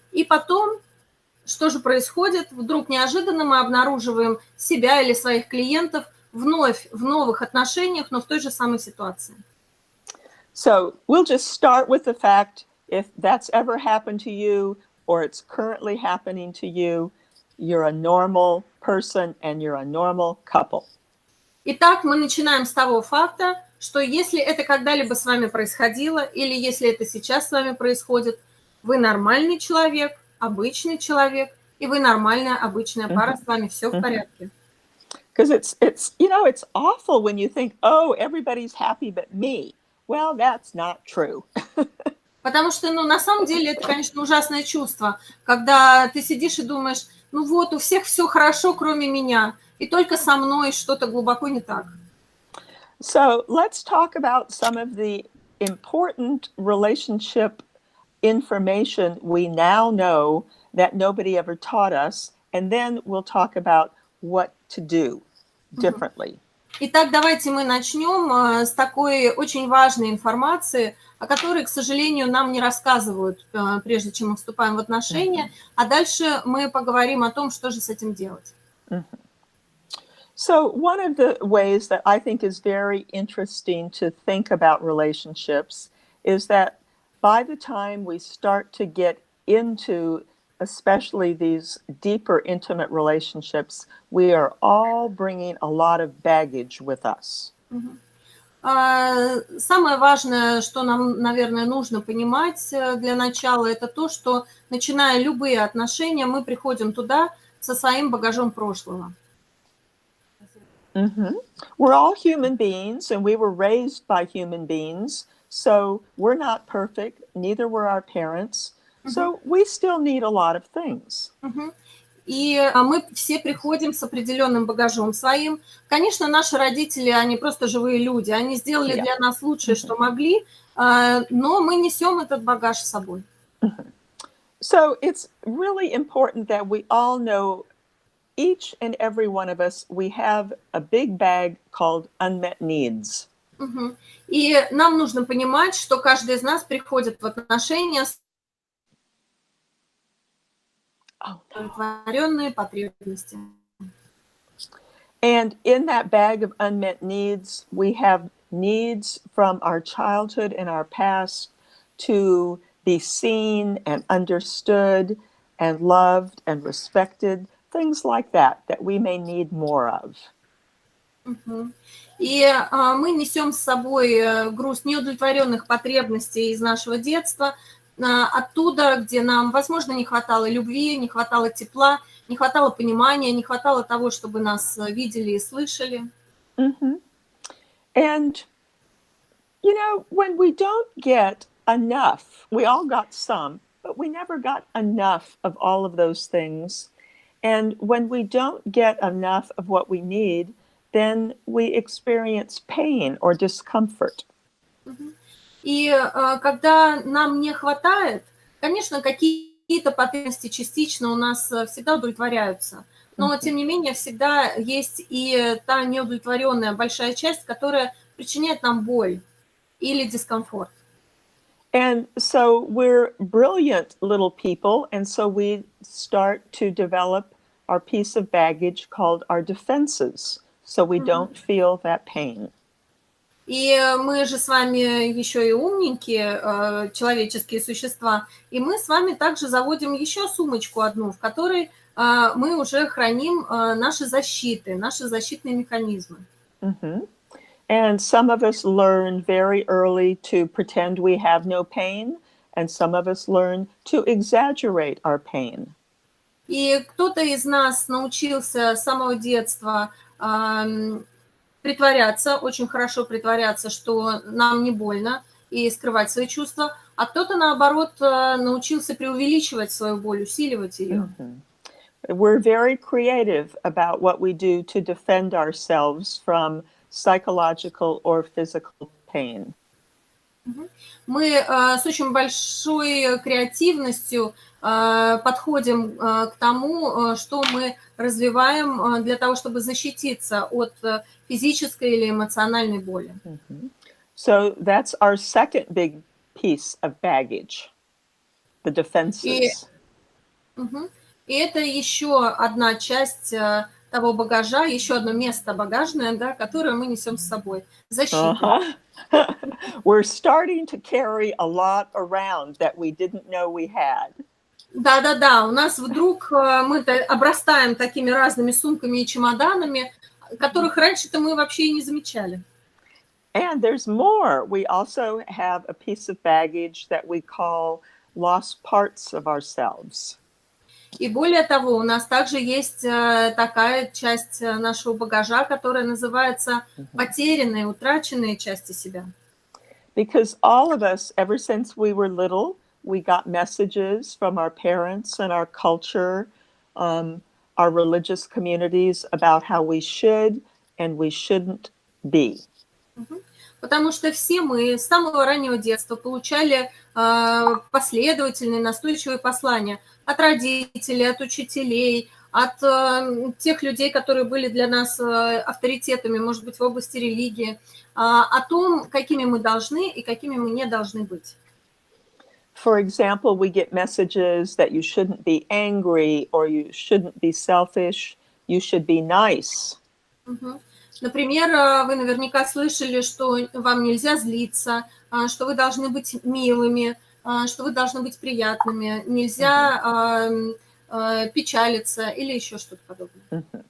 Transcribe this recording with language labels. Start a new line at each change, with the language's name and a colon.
Russian: И потом, что же происходит? Вдруг неожиданно мы обнаруживаем себя или своих клиентов вновь в новых отношениях, но в той же самой ситуации.
English: So we'll just start with the fact, if that's ever happened to you, or it's currently happening to you, you're a normal person and you're a normal couple.
Russian: Итак, мы начинаем с того факта, что если это когда-либо с вами происходило, или если это сейчас с вами происходит, вы нормальный человек, обычный человек, и вы нормальная, обычная пара, с вами все в порядке.
English: Because it's awful when you think, oh, everybody's happy but me. Well, that's not true.
Russian: Потому что, на самом деле, это, конечно, ужасное чувство, когда ты сидишь и думаешь, вот, у всех все хорошо, кроме меня, и только со мной что-то глубоко не так.
English: So let's talk about some of the important relationship information we now know that nobody ever taught us, and then we'll talk about what to do differently.
Russian: Итак, давайте мы начнем с такой очень важной информации, о которой, к сожалению, нам не рассказывают, прежде чем мы вступаем в отношения, а дальше мы поговорим о том, что же с этим делать.
English: So one of the ways that I think is very interesting to think about relationships is that by the time we start to get into especially these deeper intimate relationships, we are all bringing a lot of baggage with us.
Russian: Самое важное, что нам, наверное, нужно понимать для начала, это то, что, начиная любые отношения, мы приходим туда со своим багажом прошлого.
English: We're all human beings, and we were raised by human beings, so we're not perfect, neither were our parents, so we still need a lot of things.
Russian: И мы все приходим с определенным багажом своим. Конечно, наши родители, они просто живые люди, они сделали для нас лучшее, что могли, но мы несем этот багаж с собой.
English: So it's really important that we all know, each and every one of us, we have a big bag called unmet needs.
Russian: И нам нужно понимать, что каждый из нас приходит в отношения с удовлетворенные потребности.
English: And in that bag of unmet needs, we have needs from our childhood and our past to be seen and understood and loved and respected, things like that we may need more of.
Russian: И мы несем с собой груз неудовлетворенных потребностей из нашего детства, оттуда, где нам, возможно, не хватало любви, не хватало тепла, не хватало понимания, не хватало того, чтобы нас видели и слышали.
English: And, when we don't get enough, we all got some, but we never got enough of all of those things. And when we don't get enough of what we need, then we experience pain or discomfort.
Russian: И когда нам не хватает, конечно, какие-то потребности частично у нас всегда удовлетворяются, но, тем не менее, всегда есть и та неудовлетворенная большая часть, которая причиняет нам боль или дискомфорт.
English: And so we're brilliant little people, and so we start to develop our piece of baggage called our defenses, so we don't feel that pain.
Russian: И мы же с вами еще и умненькие человеческие существа, и мы с вами также заводим еще сумочку одну, в которой мы уже храним наши защиты, наши защитные механизмы.
English: And some of us learn very early to pretend we have no pain, and some of us learn to exaggerate our pain.
Russian: И кто-то из нас научился с самого детства притворяться, очень хорошо притворяться, что нам не больно, и скрывать свои чувства, а кто-то, наоборот, научился преувеличивать свою боль, усиливать ее.
English: We're very creative about what we do to defend ourselves from psychological or physical pain.
Russian: Мы с очень большой креативностью подходим к тому, что мы развиваем для того, чтобы защититься от физической или эмоциональной боли.
English: So that's our second big piece of baggage, the defenses.
Russian: И это еще одна часть того багажа, еще одно место багажное, да, которое мы несем с собой. Защита.
English: We're starting to carry a lot around that we didn't know we had.
Russian: Да, у нас вдруг мы обрастаем такими разными сумками и чемоданами, которых раньше-то мы вообще и не замечали.
English: And there's more. We also have a piece of baggage that we call lost parts of ourselves.
Russian: И более того, у нас также есть такая часть нашего багажа, которая называется потерянные, утраченные части себя.
English: Because all of us, ever since we were little, we got messages from our parents and our culture, our religious communities about how we should and we shouldn't be.
Russian: Потому что все мы с самого раннего детства получали последовательные, настойчивые послания от родителей, от учителей, от тех людей, которые были для нас авторитетами, может быть, в области религии, о том, какими мы должны и какими мы не должны быть.
English: For example, we get messages that you shouldn't be angry or you shouldn't be selfish, you should be nice.
Russian: Например, вы наверняка слышали, что вам нельзя злиться, что вы должны быть милыми, что вы должны быть приятными, нельзя печалиться или еще что-то подобное.